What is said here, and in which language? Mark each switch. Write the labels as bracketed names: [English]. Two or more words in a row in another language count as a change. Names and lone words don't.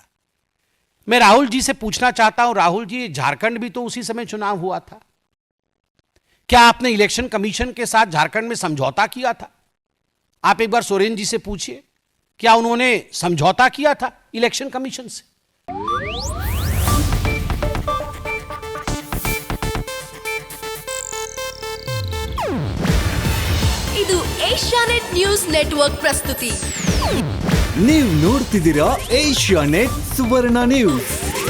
[Hindi] मैं राहुल जी से पूछना चाहता हूं, राहुल जी झारखंड भी तो उसी समय चुनाव हुआ था, क्या आपने [English] election commission [Hindi] के साथ झारखंड में समझौता किया था? आप एक बार सोरेन जी से पूछिए, क्या उन्होंने समझौता किया था [English] election commission [Hindi] से? [Kannada] ಇದು ಏಷ್ಯಾನೆಟ್ ನ್ಯೂಸ್ ನೆಟ್ವರ್ಕ್ ಪ್ರಸ್ತುತಿ. ನೀವು ನೋಡ್ತಿದ್ದೀರಾ ಏಷ್ಯಾನೆಟ್ ಸುವರ್ಣ ನ್ಯೂಸ್.